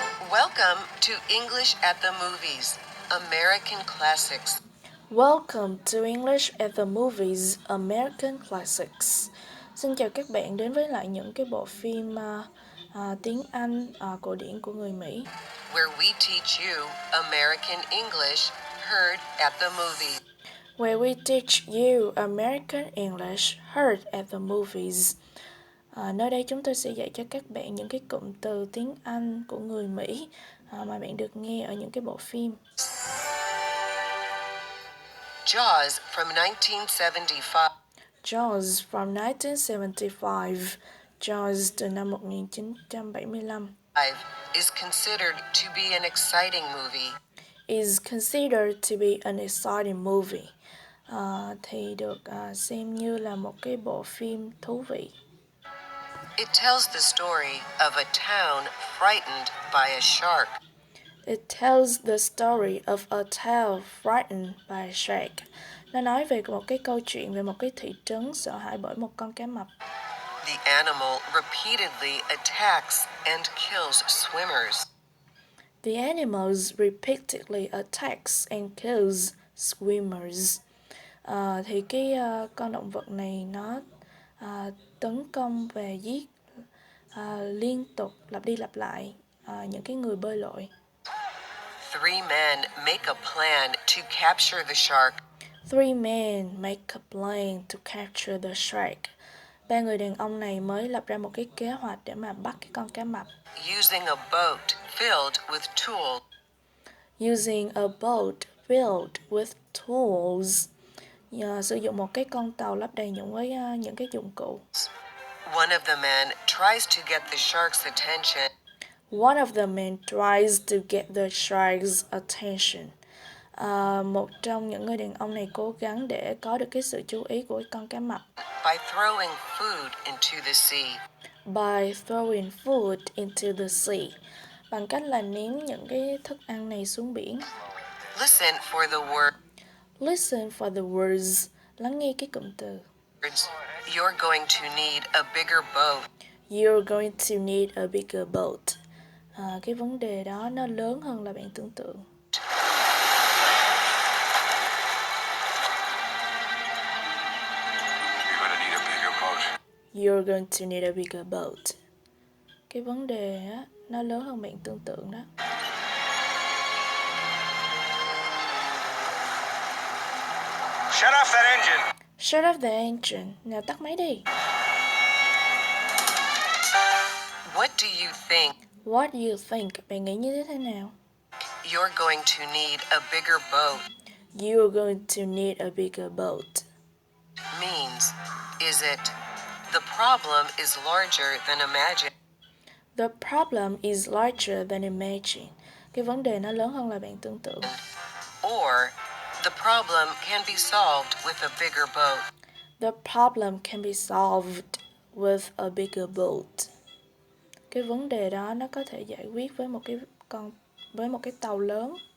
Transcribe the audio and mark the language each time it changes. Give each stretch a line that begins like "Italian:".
English: Welcome to English at the Movies, American Classics. Welcome to English at the Movies, American Classics.
Vietnamese: Xin chào các bạn đến với lại những cái bộ phim tiếng Anh cổ điển của người Mỹ.
English: Where we teach you American English heard at the movies. Where we teach you American English heard at the movies.
Vietnamese: Nơi đây chúng tôi sẽ dạy cho các bạn những cái cụm từ tiếng Anh của người Mỹ mà bạn được nghe ở những cái bộ phim.
English: Jaws from 1975. Jaws from 1975. Jaws
Vietnamese: từ năm
English: 1975. Is considered to be an exciting movie. Is considered to be an exciting movie.
Vietnamese: Thì được xem như là một cái bộ phim thú vị.
English: It tells the story of a town frightened by a shark. It tells the story of a town frightened by a shark.
Vietnamese: Nó nói về một cái câu chuyện về một cái thị trấn sợ hãi bởi một con cá mập.
English: The animal repeatedly attacks and kills swimmers. The animals repeatedly attacks and kills swimmers.
Vietnamese: Thì cái con động vật này nó tấn công và giết liên tục lặp đi lặp lại những cái người bơi lội.
English: Three men make a plan to capture the shark. Three men make a plan to capture the shark.
Vietnamese: Ba người đàn ông này mới lập ra một cái kế hoạch để mà bắt cái con cá mập.
English: Using a boat filled with tools. Using a boat filled with tools.
Vietnamese: Sử dụng một cái con tàu lắp đầy với những cái dụng cụ.
English: One of the men tries to get the shark's attention. One of the men tries to get the shark's attention.
Vietnamese: Một trong những người đàn ông này cố gắng để có được cái sự chú ý của con cá mập.
English: By throwing food into the sea. By throwing food into the sea.
Vietnamese: Bằng cách là ném những cái thức ăn này xuống biển.
English: Listen for the word. Listen for the words.
Vietnamese: Lắng nghe cái cụm từ.
English: You're going to need a bigger boat. You're going to need a bigger boat.
Vietnamese: Cái vấn đề đó nó lớn hơn là bạn tưởng tượng.
English: You're going to need a bigger boat.
Vietnamese: Cái vấn đề á, nó lớn hơn bạn tưởng tượng đó.
English: Shut off that engine. Shut off the engine.
Vietnamese: Nào tắt máy đi.
English: What do you think? What do you think?
Vietnamese: Bạn nghĩ như thế nào?
English: You're going to need a bigger boat. You're going to need a bigger boat. Means, is it, the problem is larger than imagined. The problem is larger than imagined.
Vietnamese: Cái vấn đề nó lớn hơn là bạn tưởng tượng.
English: Or, the problem can be solved with a bigger boat. The problem can be solved with a bigger boat.
Vietnamese: Cái vấn đề đó nó có thể giải quyết với một cái tàu lớn.